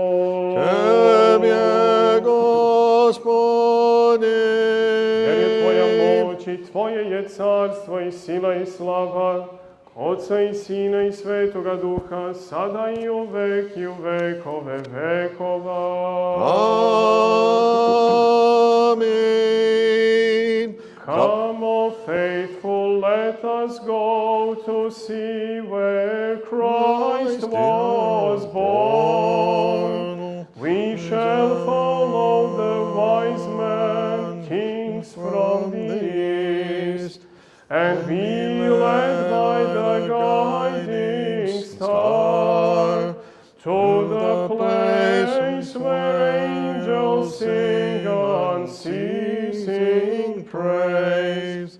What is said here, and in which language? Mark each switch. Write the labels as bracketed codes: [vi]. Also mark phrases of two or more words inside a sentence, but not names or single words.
[cu] Tebje, Gospodi, [sr] Jer je Tvoja moć i Tvoje je carstvo i sila i slava, Otca i Sina i Svetoga Duha, sada i u vekove vekova. Amen. [en] Come, O faithful, let us go to see where Christ was born. We shall follow the wise men, kings from the east, and be led by the guiding star to the place where angels sing unceasing praise.